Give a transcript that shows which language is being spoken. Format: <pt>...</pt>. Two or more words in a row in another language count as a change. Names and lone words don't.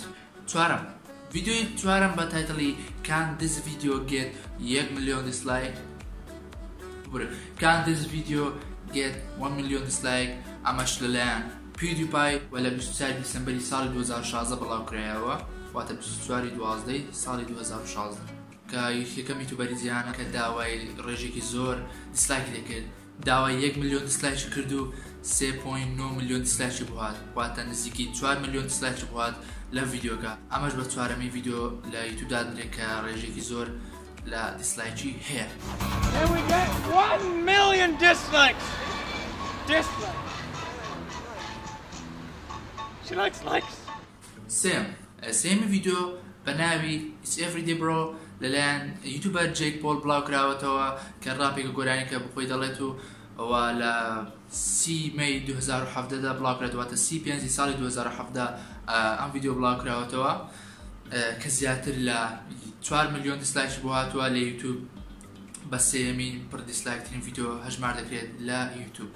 <ckb>چوارەم ڤیدیۆی چوارەم بە تایتڵی Can this video get 1 million dislike?</ckb> <en>Can this video get 1 million dislike?</en> <ckb>ئەمەش لەلایەن PewDiePie و لە 24 دیسەمبەری ساڵی 2016 بڵاوکرایەوە واتە 24/12 ساڵی 2016 کە یەکەم یوتیوبەری جیهانە کە داوای ڕێژێکی زۆر دیسلایکی دەکرد داوای 1 ملیۆن دیسلایکی کرد و 3.9 ملیۆن دیسلایکی بووات واتە نزیکی 4 ملیۆن دیسلایکی بووات لە ڤیدیۆکە ئەمەش بە چوارەمی ڤیدیۆ لە یوتیوبدا دەدرێت کە ڕێژێکی زۆر لە دیسلایکی هەیە.</ckb> <en>And we get 1 million dislikes. She likes likes.</en> <ckb>سێمی ڤیدیۆ بە ناوی It's Everyday Bro لەلایەن یوتیوبەر جێک پۆل بڵاوکراوەتەوە کە ڕاپێکە گۆرانی کە بخۆی دەڵێت و ئەوە لە 30 مەی 2017دا بڵاوکرێتەوە 35 ساڵی 2017 ئەم ڤیدیۆ بڵاوکراوەتەوە کە زیاتر لە 4 ملیۆن دیسلایکی بۆ هاتووە لە یوتیوب بە سێمین پڕ دیسلایکترین ڤیدیۆ هەژمار دەکرێت لە یوتیوب.</ckb>